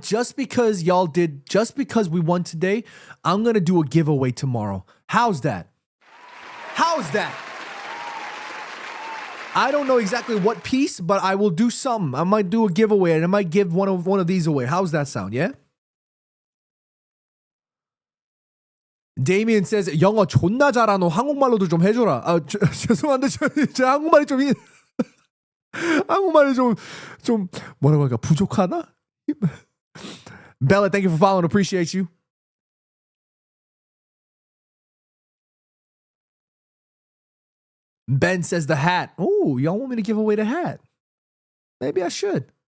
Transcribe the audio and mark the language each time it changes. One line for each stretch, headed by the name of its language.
English: Just because we won today, I'm going to do a giveaway tomorrow. How's that? I don't know exactly what piece, but I will do something. I might do a giveaway and I might give one of these away. How's that sound? Yeah? Damien says,
Korean: 영어 존나 잘하노. 한국말로도 좀 해줘라. 죄송한데, 제 한국말이 좀 한국말이 좀 뭐라고 할까? 부족하나?
English: Bella, thank you for following. Appreciate you. Ben says the hat. Oh, y'all want me to give away the hat? Maybe I should.